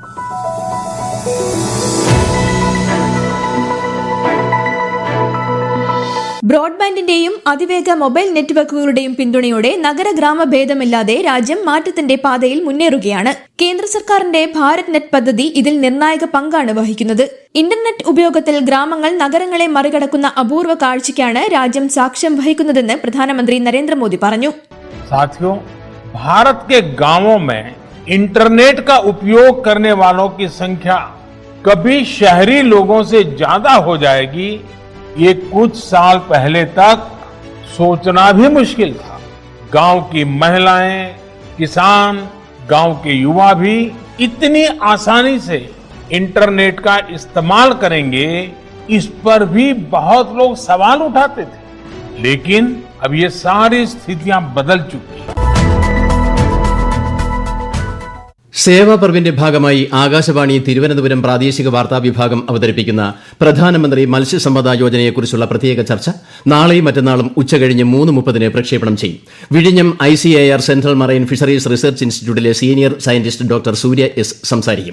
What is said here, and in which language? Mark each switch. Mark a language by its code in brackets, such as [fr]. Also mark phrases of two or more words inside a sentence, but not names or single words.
[ml] ബ്രോഡ്ബാൻഡിന്റെയും അതിവേഗ മൊബൈൽ നെറ്റ്വർക്കുകളുടെയും പിന്തുണയോടെ നഗര ഗ്രാമ ഭേദമില്ലാതെ രാജ്യം മാറ്റത്തിന്റെ പാതയിൽ മുന്നേറുകയാണ്. കേന്ദ്ര സർക്കാരിന്റെ ഭാരത് നെറ്റ് പദ്ധതി ഇതിൽ നിർണായക പങ്കാണ് വഹിക്കുന്നത്. ഇന്റർനെറ്റ് ഉപയോഗത്തിൽ ഗ്രാമങ്ങൾ നഗരങ്ങളെ മറികടക്കുന്ന അപൂർവ കാഴ്ചയ്ക്കാണ് രാജ്യം സാക്ഷ്യം വഹിക്കുന്നതെന്ന് പ്രധാനമന്ത്രി നരേന്ദ്രമോദി പറഞ്ഞു. [hi] साथियों, भारत के गांवों में इंटरनेट का उपयोग करने वालों की संख्या कभी शहरी लोगों से ज्यादा हो जाएगी, ये कुछ साल पहले तक सोचना भी मुश्किल था. गांव की महिलाएं, किसान, गांव के युवा भी इतनी आसानी से इंटरनेट का इस्तेमाल करेंगे, इस पर भी बहुत लोग सवाल उठाते थे. लेकिन अब ये सारी स्थितियां बदल चुकी हैं. [ml] സേവാ പർവിന്റെ ഭാഗമായി ആകാശവാണി തിരുവനന്തപുരം പ്രാദേശിക വാർത്താ വിഭാഗം അവതരിപ്പിക്കുന്ന പ്രധാനമന്ത്രി മത്സ്യസമ്പദ യോജനയെക്കുറിച്ചുള്ള പ്രത്യേക ചർച്ച നാളെയും മറ്റന്നാളും ഉച്ചകഴിഞ്ഞ് 3:30 പ്രക്ഷേപണം ചെയ്യും. വിഴിഞ്ഞം ICAR സെൻട്രൽ മറൈൻ ഫിഷറീസ് റിസർച്ച് ഇൻസ്റ്റിറ്റ്യൂട്ടിലെ [en] senior scientist [ml] ഡോക്ടർ സൂര്യ എസ് സംസാരിക്കും.